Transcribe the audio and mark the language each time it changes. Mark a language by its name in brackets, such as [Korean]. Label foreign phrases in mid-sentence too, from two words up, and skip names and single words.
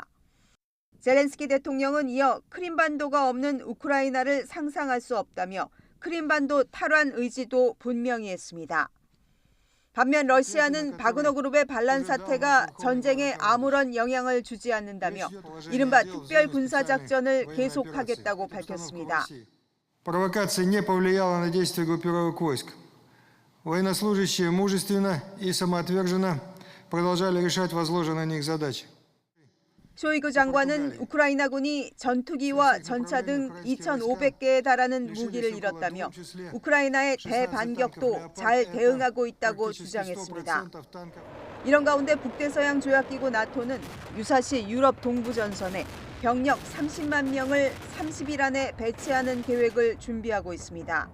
[Korean] 젤렌스키 대통령은 이어 크림반도가 없는 우크라이나를 상상할 수 없다며 크림반도 탈환 의지도 분명히 했습니다. 반면 러시아는 바그너 그룹의 반란 사태가 전쟁에 아무런 영향을 주지 않는다며 이른바 특별 군사 작전을 계속하겠다고 밝혔습니다. [Russian] Провокация не повлияла на действия группировок войск. Военнослужащие мужественно и самоотверженно продолжали решать возложенные на них задачи. [Korean] 쇼이구 장관은 우크라이나군이 전투기와 전차 등 2,500개에 달하는 무기를 잃었다며 우크라이나의 대반격도 잘 대응하고 있다고 주장했습니다. 이런 가운데 북대서양 조약기구 나토는 유사시 유럽 동부 전선에 병력 30만 명을 30일 안에 배치하는 계획을 준비하고 있습니다.